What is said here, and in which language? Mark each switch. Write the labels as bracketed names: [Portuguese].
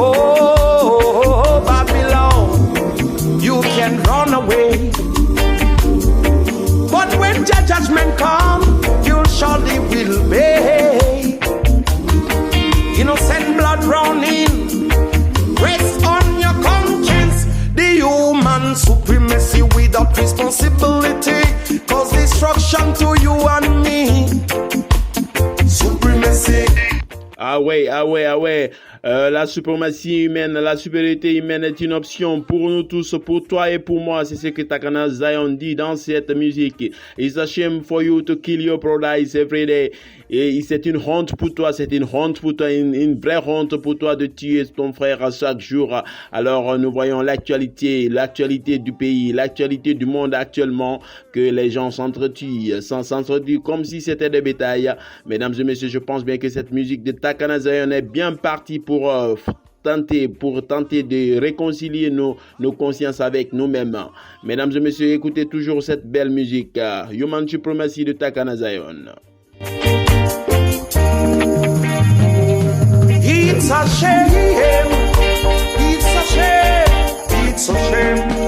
[English] Oh, Babylon, you can run away, but when the judgment comes, you surely will pay. Innocent blood running. Rest on your conscience. The human supremacy without responsibility cause destruction to you and me. Supremacy. [French] Ah ouais. La suprématie humaine, la supériorité humaine est une option pour nous tous, pour toi et pour moi. C'est ce que Takana Zion dit dans cette musique. [English] It's a shame for you to kill your brothers every day. [French] Et c'est une honte pour toi, une vraie honte pour toi de tuer ton frère à chaque jour. Alors nous voyons l'actualité du pays, l'actualité du monde actuellement, que les gens s'entretuent comme si c'était des bétails. Mesdames et messieurs, je pense bien que cette musique de Takana Zion est bien partie pour tenter de réconcilier nos consciences avec nous-mêmes. Mesdames et messieurs, écoutez toujours cette belle musique, Human Supremacy de Takana Zion. [English] It's a shame, it's a shame, it's a shame.